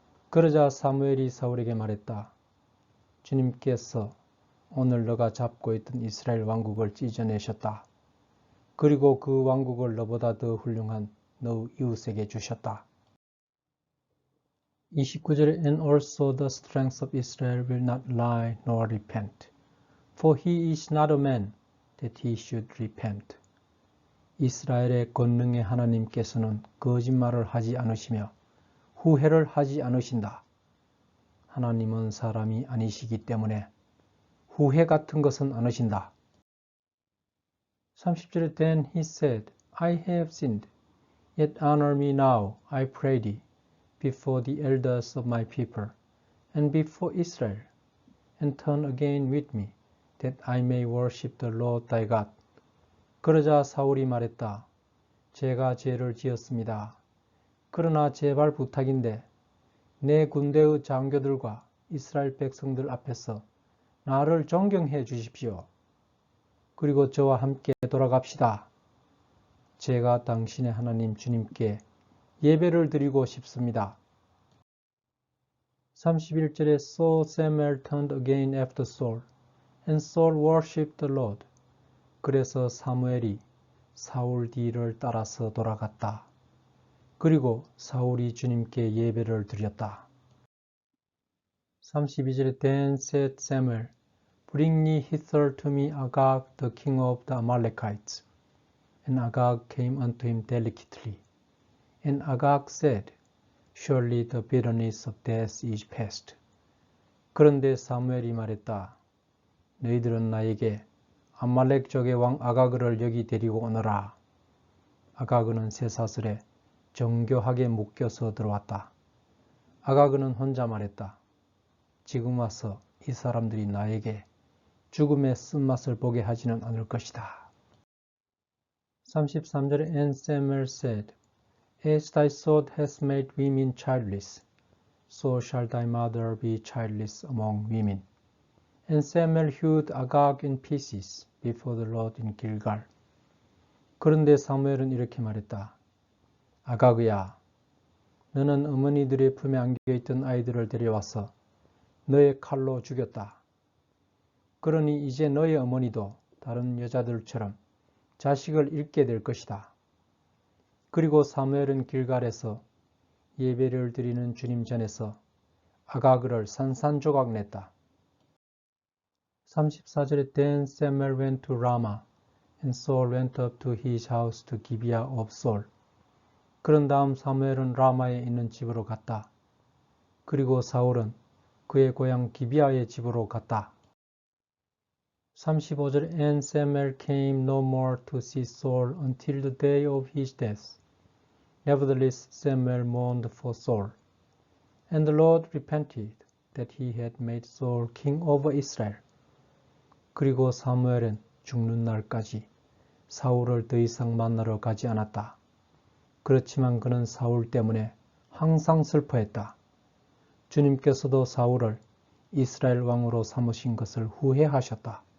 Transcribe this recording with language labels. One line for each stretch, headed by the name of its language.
Korean: 그러자 사무엘이 사울에게 말했다. 주님께서 오늘 너가 잡고 있던 이스라엘 왕국을 찢어내셨다. 그리고 그 왕국을 너보다 더 훌륭한 너 이웃에게 주셨다. 29절에
English: And also the strength of Israel will not lie nor repent, for he is not a man that he should repent.
Korean: 이스라엘의 권능의 하나님께서는 거짓말을 하지 않으시며 후회를 하지 않으신다. 하나님은 사람이 아니시기 때문에 후회 같은 것은 않으신다. 30절에
English: Then he said, I have sinned, yet honor me now, I pray thee, before the elders of my people, and before Israel, and turn again with me, that I may worship the Lord thy God.
Korean: 그러자 사울이 말했다. 제가 죄를 지었습니다. 그러나 제발 부탁인데 내 군대의 장교들과 이스라엘 백성들 앞에서 나를 존경해 주십시오. 그리고 저와 함께 돌아갑시다. 제가 당신의 하나님 주님께 예배를 드리고 싶습니다. 31절에
English: So Samuel turned again after Saul, and Saul worshipped the Lord.
Korean: 그래서 사무엘이 사울 뒤를 따라서 돌아갔다. 그리고 사울이 주님께 예배를 드렸다. 32절에
English: Then said Samuel, Bring ye hither to me Agag, the king of the Amalekites. And Agag came unto him delicately, And Agag said, Surely the bitterness of death is past.
Korean: 그런데 사무엘이 말했다. 너희들은 나에게 아말렉 족의 왕 아가그를 여기 데리고 오너라. 아가그는 쇠사슬에 정교하게 묶여서 들어왔다. 아가그는 혼자 말했다. 지금 와서 이 사람들이 나에게 죽음의 쓴맛을 보게 하지는 않을 것이다. 33절에
English: And Samuel said, As thy sword has made women childless, so shall thy mother be childless among women. And Samuel hewed Agag in pieces before the Lord in Gilgal.
Korean: 그런데 사무엘은 이렇게 말했다. 아가그야, 너는 어머니들의 품에 안겨있던 아이들을 데려와서 너의 칼로 죽였다. 그러니 이제 너의 어머니도 다른 여자들처럼 자식을 잃게 될 것이다. 그리고 사무엘은 길갈에서 예배를 드리는 주님 전에서 아가그를 산산조각 냈다. 34절에
English: Then Samuel went to Ramah, and Saul went up to his house to Gibeah of Saul.
Korean: 그런 다음 사무엘은 라마에 있는 집으로 갔다. 그리고 사울은 그의 고향 기비아의 집으로 갔다. 35절에
English: And Samuel came no more to see Saul until the day of his death. Nevertheless Samuel mourned for Saul. And the Lord repented that he had made Saul king over Israel.
Korean: 그리고 사무엘은 죽는 날까지 사울을 더 이상 만나러 가지 않았다. 그렇지만 그는 사울 때문에 항상 슬퍼했다. 주님께서도 사울을 이스라엘 왕으로 삼으신 것을 후회하셨다.